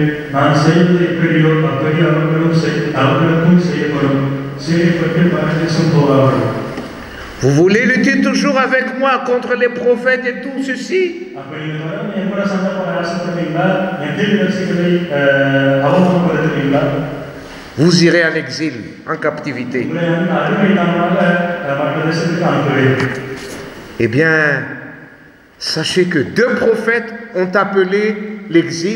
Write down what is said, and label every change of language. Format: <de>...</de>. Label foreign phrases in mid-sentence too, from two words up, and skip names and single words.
<ta>நான் செய்வது எப்படியோ அப்படி அவர்களுக்கும் செய்யப்படும். செய்யப்பட்டு பரதேசம் போவார்கள்.</ta> <fr>Vous voulez lutter toujours avec moi contre les prophètes et tout ceci? Vous irez en exil, en captivité. Eh bien, sachez que 2 prophètes ont appelé l'exil.</fr>